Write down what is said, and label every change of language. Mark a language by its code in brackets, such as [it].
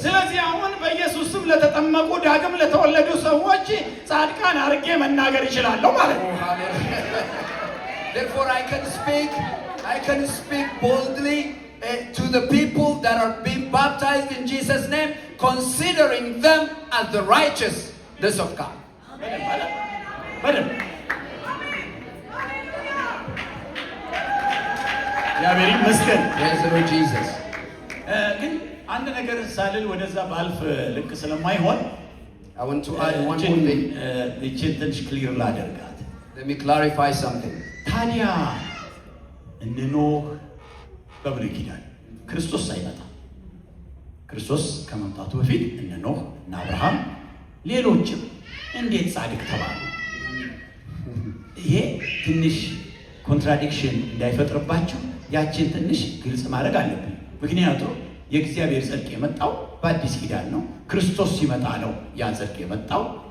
[am] ስለዚህ አሁን በኢየሱስ ስም ለተጠመቁ ዳግም ለተወለዱ ሰዎች ጻድቃን አድርጌ መናገር እችላለሁ ማለት ነው። [en] Therefore I can speak boldly to the people that are being baptized in Jesus' name, considering them as the righteousness of God. [am] በደንብ እግዚአብሔር ይመስገን። [en] Praise the Lord Jesus. [am] ግን አንድ ነገር ሳልል ወደዛ ባልፍ ልክ ስለማይሆን [en] I want to add one more thing. [am] እቺን ትንሽ ክሊር ላደርጋት። [en] Let me clarify something. [am] ታዲያ እነ ኖህ በብሉይ ኪዳን ክርስቶስ ሳይመጣ ክርስቶስ ከመምጣቱ በፊት እነ ኖህ እና አብርሃም ሌሎችም እንዴት ጻድቅ ተባሉ? ይሄ ትንሽ ኮንትራዲክሽን እንዳይፈጥርባችሁ ያችን ትንሽ ግልጽ ማድረግ አለብን። ምክንያቱም የእግዚአብሔር ጽድቅ የመጣው በአዲስ ኪዳን ነው። ክርስቶስ ሲመጣ ነው ያ ጽድቅ የመጣው።